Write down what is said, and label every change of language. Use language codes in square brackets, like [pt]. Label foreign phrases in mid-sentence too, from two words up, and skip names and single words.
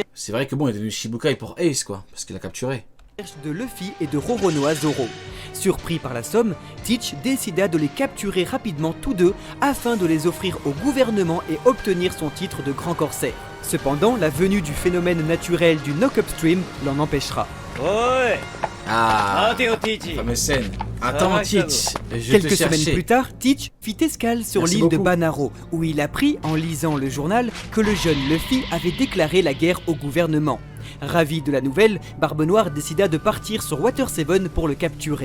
[fr] C'est vrai que bon, il est devenu Shibukai pour Ace quoi, parce qu'il a capturé. de Luffy et de Roronoa Zoro. Surpris par la somme, Teach décida de les capturer rapidement tous 2 afin de les offrir au gouvernement et obtenir son titre de grand corsaire. Cependant, la venue du phénomène naturel du knock-up stream l'en empêchera. Ah, [ja] 待てよティーチ [fr] fameuse scène. Attends, Teach, je Quelques te semaines cherchais. plus tard, Teach fit escale sur Merci l'île de beaucoup. Banaro, où il apprit, en lisant le journal, que le jeune Luffy avait déclaré la guerre au gouvernement. Ravi de la nouvelle, Barbe Noire décida de partir sur Water 7 pour le capturer.